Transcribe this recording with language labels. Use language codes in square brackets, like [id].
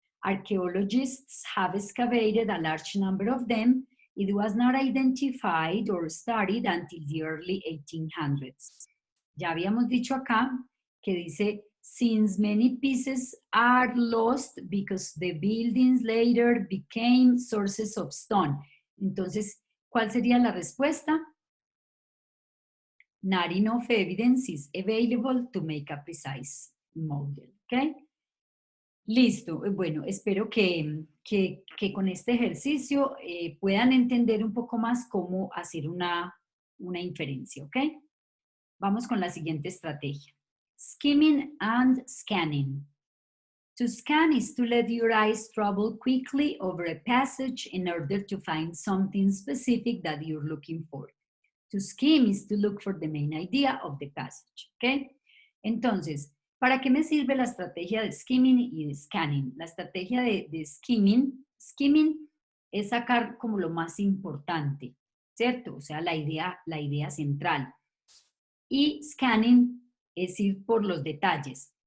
[en] Archaeologists have excavated a large number of them. It was not identified or studied until the early 1800s. [es] Ya habíamos dicho acá que dice, [en] since many pieces are lost because the buildings later became sources of stone. [es] Entonces, ¿cuál sería la respuesta? [en] Not enough evidence is available to make a precise model. [es] ¿Ok? Listo. Bueno, espero que con este ejercicio puedan entender un poco más cómo hacer una inferencia. ¿Ok? Vamos con la siguiente estrategia. [en] Skimming and scanning. To scan is to let your eyes travel quickly over a passage in order to find something specific that you're looking for. To skim is to look for the main idea of the passage. ¿Ok? [es] Entonces, ¿para qué me sirve la estrategia de skimming y de scanning? La estrategia de skimming es sacar como lo más importante, ¿cierto? O sea, la idea central. Y scanning es ir por los detalles.